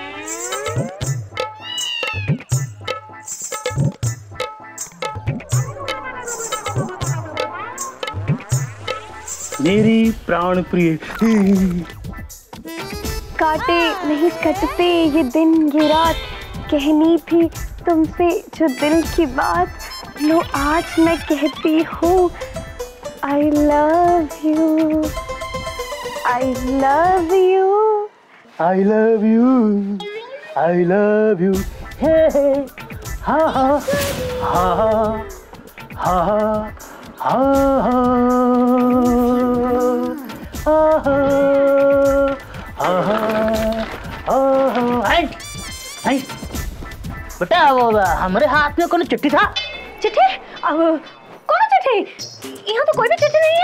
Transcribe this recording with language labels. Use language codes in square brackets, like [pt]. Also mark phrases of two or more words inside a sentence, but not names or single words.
[hi] मेरी प्राण प्रिय। काटे नहीं कटते ये दिन ये रात, कहनी थी तुमसे जो दिल की बात। लो आज मैं कहती हूँ [en] I love you, I love you, I love you, I love you. Hey, ha ha, ha ha, ha ha, [hi] बेटा वो हमारे हाथ में कौन चिट्ठी था? चिट्ठी? अब कौन चिट्ठी? यहाँ तो कोई भी चिट्ठी नहीं है।